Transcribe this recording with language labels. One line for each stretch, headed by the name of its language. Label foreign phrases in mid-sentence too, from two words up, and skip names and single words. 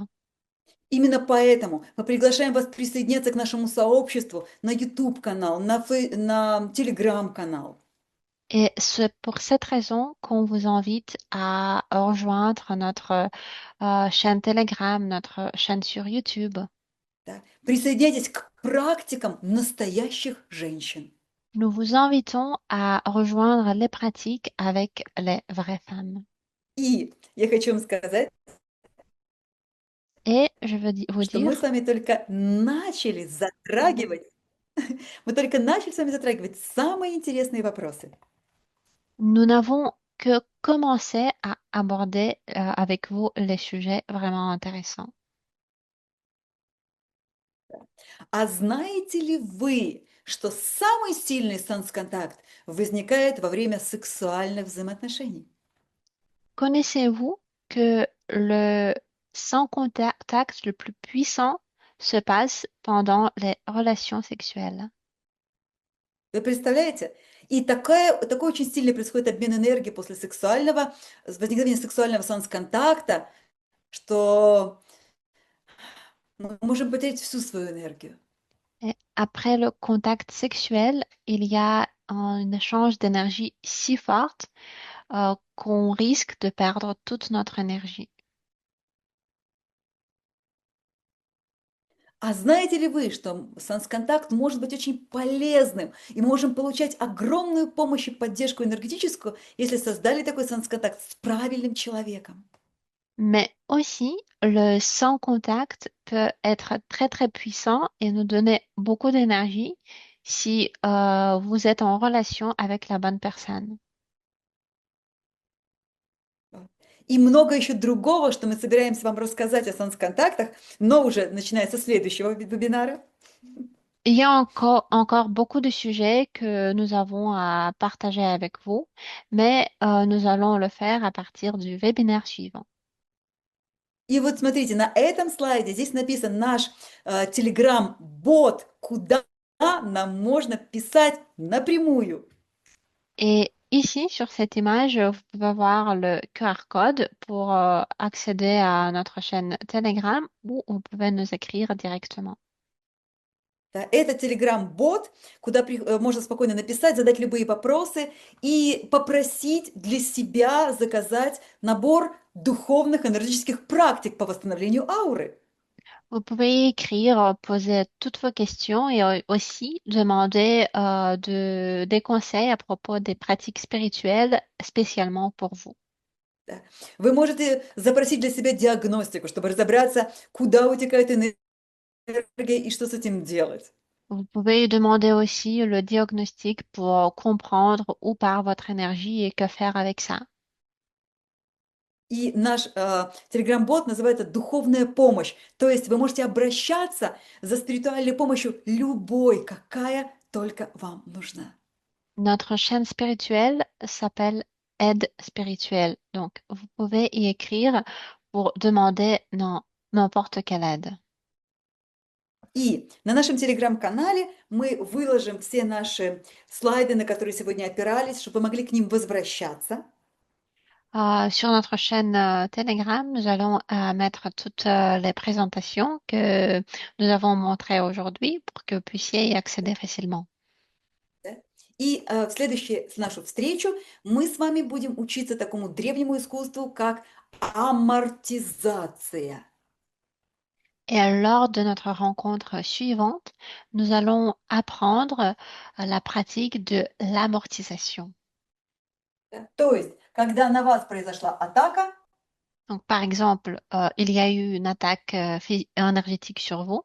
Russian: Именно поэтому мы приглашаем вас присоединяться к нашему сообществу на YouTube-канал, на Telegram-канал.
French: Et c'est pour cette raison qu'on vous invite à rejoindre notre chaîne Telegram, notre chaîne sur YouTube.
Russian: Да. Присоединяйтесь к практикам настоящих женщин.
French: Nous vous invitons à rejoindre les pratiques avec les vraies femmes.
Russian: И я хочу вам сказать,
French: Et je veux vous
Russian: что мы с
French: dire,
Russian: вами только начали затрагивать, мы только начали с вами затрагивать самые интересные вопросы.
French: nous n'avons que commencé à aborder avec vous les sujets vraiment intéressants.
Russian: А знаете ли вы, что самый сильный секс-контакт возникает во время сексуальных взаимоотношений?
French: Connaissez-vous que le sans contact le plus puissant se passe pendant les relations sexuelles?
Russian: Вы представляете? И такой очень сильный происходит обмен энергии после сексуального, возникновения сексуального секс-контакта, что мы можем потерять всю свою энергию.
French: Et après le contact sexuel, il y a un échange d'énergie si forte qu'on risque de perdre toute notre énergie.
Russian: А знаете ли вы, что секс-контакт может быть очень полезным, и мы можем получать огромную помощь и поддержку энергетическую, если создали такой секс-контакт с правильным человеком?
French: Mais aussi, le sans contact peut être très très puissant et nous donner beaucoup d'énergie si vous êtes en relation avec la bonne personne.
Russian: И много еще другого, что мы собираемся вам рассказать о секс-контактах, но уже начиная со следующего вебинара.
French: Il y a encore beaucoup de sujets que nous avons à partager avec vous, mais nous allons le faire à partir du webinaire suivant.
Russian: И вот смотрите, на этом слайде здесь написан наш Telegram-бот, куда нам можно писать напрямую.
French: Et ici, sur cette image, vous pouvez voir le QR code pour accéder à notre chaîne Telegram où vous pouvez nous écrire directement.
Russian: Да, это Telegram-бот, куда можно спокойно написать, задать любые вопросы и попросить для себя заказать набор духовных энергетических практик по восстановлению ауры.
French: Vous pouvez écrire, poser toutes vos questions et aussi demander des conseils à propos des pratiques spirituelles spécialement pour vous.
Russian: Да. Вы можете запросить для себя диагностику, чтобы разобраться, куда утекает энергия и что с этим делать.
French: Vous pouvez demander aussi le diagnostic pour comprendre où part votre énergie et que faire avec ça.
Russian: И наш телеграм-бот называется «Духовная помощь». То есть вы можете обращаться за спиритуальной помощью любой, какая только вам нужна.
French: Notre chaîne spirituelle s'appelle Aide spirituelle. Donc, vous pouvez y écrire pour demander n'importe quelle aide.
Russian: И на нашем телеграм-канале мы выложим все наши слайды, на которые сегодня опирались, чтобы вы могли к ним возвращаться.
French: Sur notre chaîne Telegram, nous allons mettre toutes les présentations que nous avons montrées aujourd'hui pour que vous puissiez y accéder facilement.
Russian: Да. И в следующую нашу встречу мы с вами будем учиться такому древнему искусству, как амортизация.
French: Et lors de notre rencontre suivante, nous allons apprendre la pratique de l'amortisation.
Russian: Да. То есть, когда на вас произошла атака,
French: Donc, par exemple, il y a eu une attaque énergétique sur vous.